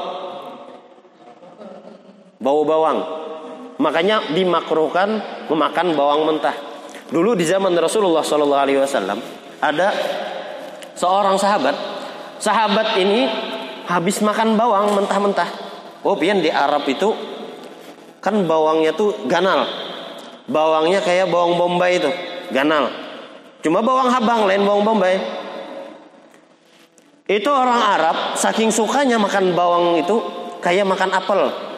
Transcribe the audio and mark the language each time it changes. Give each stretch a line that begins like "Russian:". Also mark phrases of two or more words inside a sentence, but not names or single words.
Indonesian: Bau bawang. Makanya dimakruhkan memakan bawang mentah. Dulu di zaman Rasulullah SAW ada seorang sahabat. Sahabat ini habis makan bawang mentah-mentah. Oh,
Banjar: pian di Arab itu kan bawangnya tuh ganal.
Indonesian: Bawangnya kayak bawang bombay itu, ganal.
Banjar: Cuma bawang habang, lain bawang bombay.
Indonesian: Itu orang Arab saking sukanya makan bawang itu kayak makan apel.